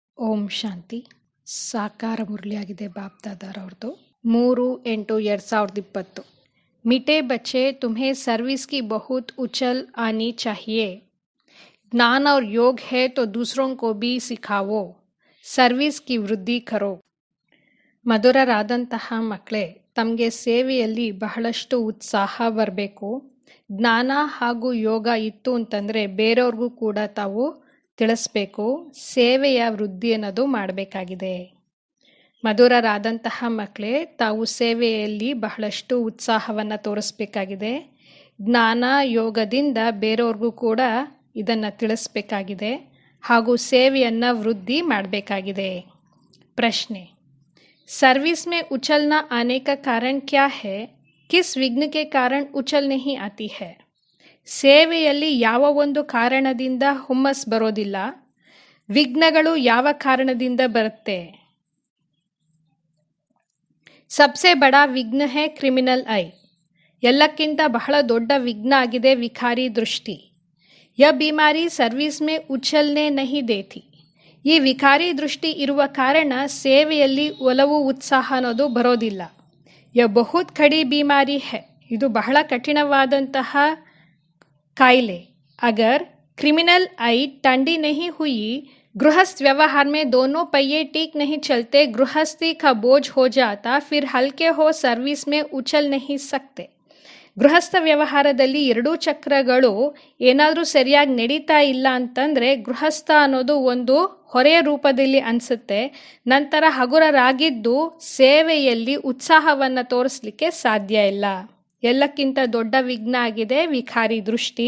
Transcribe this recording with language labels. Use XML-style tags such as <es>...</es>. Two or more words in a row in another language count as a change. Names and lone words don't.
<kn>ಓಂ ಶಾಂತಿ. ಸಾಕಾರ ಮುರಳಿಯಾಗಿದೆ ಬಾಪ್ದಾದಾರವ್ರದ್ದು. 3/8/2020.</kn> <hi>मीठे बच्चे, तुम्हें सर्विस की बहुत उछल आनी चाहिए. ज्ञान और योग है तो दूसरों को भी सिखाओ. सर्विस की वृद्धि करो.</hi> <kn>ಮಧುರರಾದಂತಹ ಮಕ್ಕಳೇ, ತಮಗೆ ಸೇವೆಯಲ್ಲಿ ಬಹಳಷ್ಟು ಉತ್ಸಾಹ ಬರಬೇಕು. ಜ್ಞಾನ ಹಾಗೂ ಯೋಗ ಇತ್ತು ಅಂತಂದರೆ ಬೇರೆಯವ್ರಿಗೂ ಕೂಡ ತಾವು ತಿಳಿಸ್ಬೇಕು. ಸೇವೆಯ ವೃದ್ಧಿ ಅನ್ನೋದು ಮಾಡಬೇಕಾಗಿದೆ. ಮಧುರರಾದಂತಹ ಮಕ್ಕಳೇ, ತಾವು ಸೇವೆಯಲ್ಲಿ ಬಹಳಷ್ಟು ಉತ್ಸಾಹವನ್ನು ತೋರಿಸ್ಬೇಕಾಗಿದೆ. ಜ್ಞಾನ ಯೋಗದಿಂದ ಬೇರೆಯವ್ರಿಗೂ ಕೂಡ ಇದನ್ನು ತಿಳಿಸ್ಬೇಕಾಗಿದೆ ಹಾಗೂ ಸೇವೆಯನ್ನು ವೃದ್ಧಿ ಮಾಡಬೇಕಾಗಿದೆ. ಪ್ರಶ್ನೆ:</kn> <hi>सर्विस में उछल न आने का कारण क्या है? किस विघ्न के कारण उछल नहीं आती है?</hi> <kn>ಸೇವೆಯಲ್ಲಿ ಯಾವ ಒಂದು ಕಾರಣದಿಂದ ಹುಮ್ಮಸ್ ಬರೋದಿಲ್ಲ, ವಿಘ್ನಗಳು ಯಾವ ಕಾರಣದಿಂದ ಬರುತ್ತೆ?</kn> <hi>सबसे बड़ा विघ्न है क्रिमिनल आई.</hi> <kn>ಎಲ್ಲಕ್ಕಿಂತ ಬಹಳ ದೊಡ್ಡ ವಿಘ್ನ ಆಗಿದೆ ವಿಕಾರಿ ದೃಷ್ಟಿ.</kn> <hi>ये बीमारी सर्विस में उछलने नहीं देती.</hi> <kn>ಈ ವಿಕಾರಿ ದೃಷ್ಟಿ ಇರುವ ಕಾರಣ ಸೇವೆಯಲ್ಲಿ ಒಲವು ಉತ್ಸಾಹ ಅನ್ನೋದು ಬರೋದಿಲ್ಲ.</kn> <hi>ये बहुत कड़ी बीमारी है.</hi> <kn>ಇದು ಬಹಳ ಕಠಿಣವಾದಂತಹ ಕಾಯಿಲೆ.</kn> <hi>अगर क्रिमिनल आई ठंडी नहीं हुई, गृहस्थ व्यवहार में दोनों पहिए ठीक नहीं चलते, गृहस्थी का बोझ हो जाता, फिर हल्के हो सर्विस में उछल नहीं सकते.</hi> <kn>ಗೃಹಸ್ಥ ವ್ಯವಹಾರದಲ್ಲಿ ಎರಡೂ ಚಕ್ರಗಳು ಏನಾದರೂ ಸರಿಯಾಗಿ ನಡೀತಾ ಇಲ್ಲ ಅಂತಂದರೆ ಗೃಹಸ್ಥ ಅನ್ನೋದು ಒಂದು ಹೊರೆಯ ರೂಪದಲ್ಲಿ ಅನಿಸುತ್ತೆ. ನಂತರ ಹಗುರರಾಗಿದ್ದು ಸೇವೆಯಲ್ಲಿ ಉತ್ಸಾಹವನ್ನು ತೋರಿಸಲಿಕ್ಕೆ ಸಾಧ್ಯ ಇಲ್ಲ. ಎಲ್ಲಕ್ಕಿಂತ ದೊಡ್ಡ ವಿಘ್ನ ಆಗಿದೆ ವಿಕಾರಿ ದೃಷ್ಟಿ.</kn>